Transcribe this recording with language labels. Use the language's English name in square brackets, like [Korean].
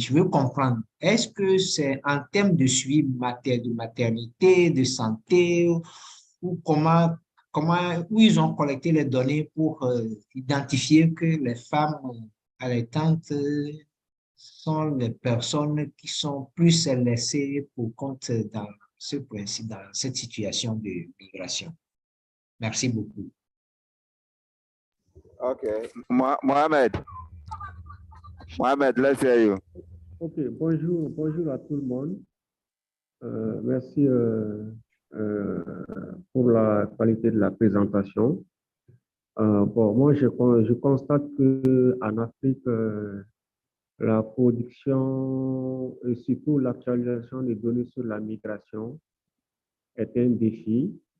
[French] Je veux comprendre, est-ce que c'est en termes de suivi de maternité, de santé, ou où ils ont collecté les données pour identifier que les femmes allaitantes sont les personnes qui sont plus laissées pour compte dans ce principe, dans cette situation de migration. Merci beaucoup. [English] Okay, Mohamed, let's hear you. [French] Ok, bonjour à tout le monde. Merci pour la qualité de la présentation. Bon, moi, je constate qu'en Afrique, la production et surtout l'actualisation des données sur la migration est un défi.